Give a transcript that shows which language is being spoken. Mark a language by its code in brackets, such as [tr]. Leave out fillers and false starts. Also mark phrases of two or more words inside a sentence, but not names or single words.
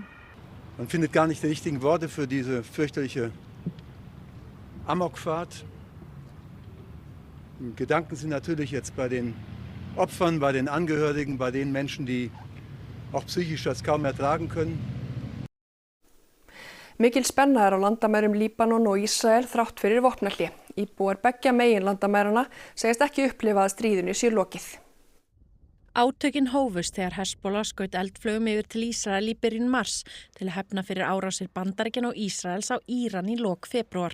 [de] Man findet gar nicht die richtigen Worte für diese fürchterliche Amokfahrt. Gedanken sind natürlich jetzt bei den Opfern, bei den Angehörigen, bei den Menschen, die auch psychisch das kaum ertragen können. [is] Mikil spenna er á landamærum Líbanon og Ísrael þrátt fyrir vopnahlé. Íbúar beggja megin landamærana segist ekki upplifa að stríðinu sé lokið. Átökin hófust þegar Hezbollah skaut eldflaugum yfir til Ísrael í byrjun mars til að hefna fyrir árásir Bandaríkjanna og Ísraels á Íran í lok febrúar.